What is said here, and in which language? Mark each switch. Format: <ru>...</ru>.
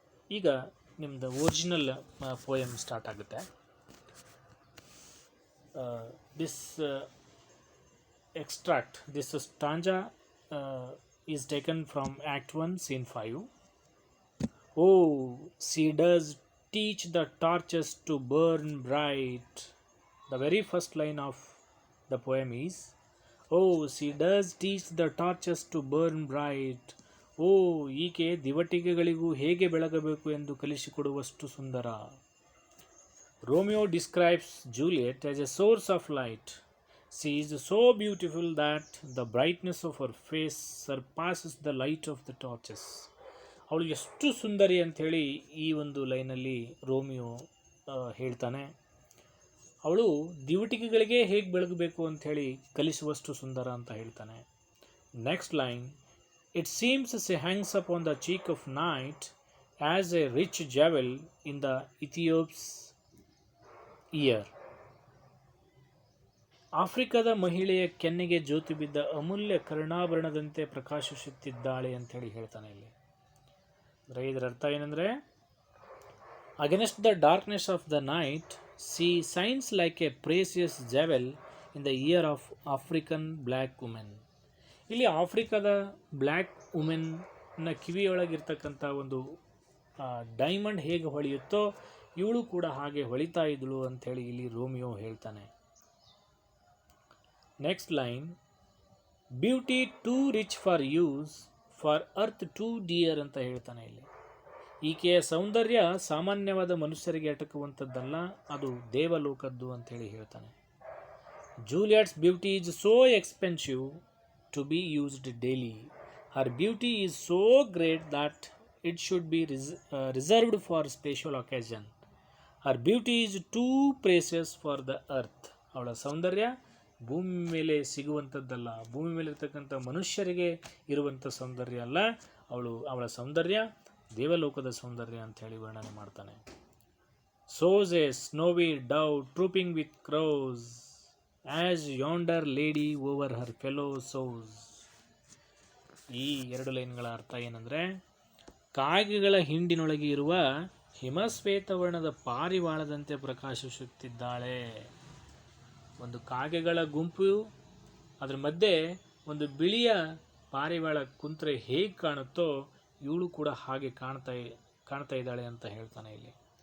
<kn>ಈಗ ನಿಮ್ಮದು original poem start ಆಗುತ್ತೆ.</kn> <en>This extract, this stanza is taken from Act 1, Scene 5. Oh, she does teach the torches to burn bright. The very first line of the poem is, oh, she does teach the torches to burn bright.</en> <kn>ಓ, ಈಕೆ ದಿವಟಿಕೆಗಳಿಗೂ ಹೇಗೆ ಬೆಳಗಬೇಕು ಎಂದು ಕಲಿಸಿಕೊಡುವಷ್ಟು ಸುಂದರ.</kn> <en>Romeo describes Juliet as a source of light. She is so beautiful that the brightness of her face surpasses the light of the torches.</en> <kn>ಅವಳು ಎಷ್ಟು ಸುಂದರಿ ಅಂಥೇಳಿ ಈ ಒಂದು ಲೈನಲ್ಲಿ Romeo ಹೇಳ್ತಾನೆ. ಅವಳು ದಿವಟಿಕೆಗಳಿಗೆ ಹೇಗೆ ಬೆಳಗಬೇಕು ಅಂಥೇಳಿ ಕಲಿಸುವಷ್ಟು ಸುಂದರ ಅಂತ ಹೇಳ್ತಾನೆ.</kn> <en>Next line, it seems she hangs upon the cheek of night as a rich jewel in the Ethiopia's ear.</en> <kn>ಆಫ್ರಿಕಾದ ಮಹಿಳೆಯ ಕೆನ್ನೆಗೆ ಜೋತು ಬಿದ್ದ ಅಮೂಲ್ಯ ಕರ್ಣಾಭರಣದಂತೆ ಪ್ರಕಾಶಿಸುತ್ತಿದ್ದಾಳೆ ಅಂಥೇಳಿ ಹೇಳ್ತಾನೆ ಇಲ್ಲಿ. ಅಂದರೆ ಇದರ ಅರ್ಥ ಏನಂದರೆ,</kn> <en>Against the darkness of the night she shines like a precious jewel in the ear of African black women.</en> <kn>ಇಲ್ಲಿ ಆಫ್ರಿಕಾದ ಬ್ಲ್ಯಾಕ್ ವುಮೆನ್ನ ಕಿವಿಯೊಳಗಿರ್ತಕ್ಕಂಥ ಒಂದು ಡೈಮಂಡ್ ಹೇಗೆ ಹೊಳೆಯುತ್ತೋ ಇವಳು ಕೂಡ ಹಾಗೆ ಹೊಳಿತಾ ಇದ್ದಳು ಅಂಥೇಳಿ ಇಲ್ಲಿ ರೋಮಿಯೋ ಹೇಳ್ತಾನೆ.</kn> <en>next line, beauty too rich for use, for earth too dear</en> <kn>ಅಂತ ಹೇಳ್ತಾನೆ ಇಲ್ಲಿ. ಈಕೆಯ ಸೌಂದರ್ಯ ಸಾಮಾನ್ಯವಾದ ಮನುಷ್ಯರಿಗೆ ಅಟಕುವಂಥದ್ದಲ್ಲ, ಅದು ದೇವಲೋಕದ್ದು ಅಂಥೇಳಿ ಹೇಳ್ತಾನೆ.</kn> <en>Juliet's beauty is so expensive to be used daily. Her beauty is so great that it should be reserved for special occasion. Her beauty is too precious for the earth.</en> <kn>ಅವಳ ಸೌಂದರ್ಯ ಭೂಮಿ ಮೇಲೆ ಸಿಗುವಂಥದ್ದಲ್ಲ, ಭೂಮಿ ಮೇಲೆ ಇರ್ತಕ್ಕಂಥ ಮನುಷ್ಯರಿಗೆ ಇರುವಂಥ ಸೌಂದರ್ಯ ಅಲ್ಲ, ಅವಳ ಸೌಂದರ್ಯ ದೇವಲೋಕದ ಸೌಂದರ್ಯ ಅಂಥೇಳಿ ವರ್ಣನೆ ಮಾಡ್ತಾನೆ.</kn> <en>Sows a snowy dove trooping with crows, as yonder lady over her fellow sows.</en> <kn>ಈ ಎರಡು ಲೈನ್ಗಳ ಅರ್ಥ ಏನಂದರೆ, ಕಾಗೆಗಳ ಹಿಂಡಿನೊಳಗೆ ಇರುವ ಹಿಮಶ್ವೇತ ವರ್ಣದ ಪಾರಿವಾಳದಂತೆ ಪ್ರಕಾಶಿಸುತ್ತಿದ್ದಾಳೆ. ಒಂದು ಕಾಗೆಗಳ ಗುಂಪು, ಅದರ ಮಧ್ಯೆ ಒಂದು ಬಿಳಿಯ ಪಾರಿವಾಳ ಕುಂತ್ರೆ ಹೇಗೆ ಕಾಣುತ್ತೋ ಇವಳು ಕೂಡ ಹಾಗೆ ಕಾಣ್ತಾ ಇದ್ದಾಳೆ ಅಂತ ಹೇಳ್ತಾನೆ ಇಲ್ಲಿ.</kn>